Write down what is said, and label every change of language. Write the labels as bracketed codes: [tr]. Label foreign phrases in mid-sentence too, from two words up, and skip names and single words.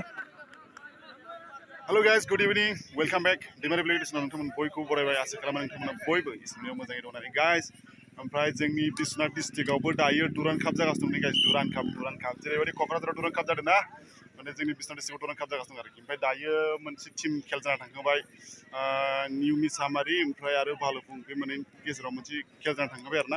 [en] Hello guys, good evening. Welcome back. Daimary play is [brx] नोंथांमोन बयखौ बरायबाय आसा खालामो नोंथांमोना बयबो इसोरनियाव मोजाङै दं होननानै guys. ओमफ्राय जोंनि बिस्वनाथ डिस्ट्रिक्टआवबो दायो दुरान्ड काप जागासिनो दं guys. दुरान्ड काप जेरैबायदि क'क्राझाराव दुरान्ड काप जादों ना माने जोंनि बिस्वनाथ डिस्ट्रिक्टआव दुरान्ड काप जागासिनो दं आरोखि। ओमफ्राय दायो मोनसे टीम खेल जाना थांखांबाय निउ मिसामारि ओमफ्राय आरो भालुफुं बे मोननै गेजेराव मोनसे खेल जाना थांखांबाय आरोना।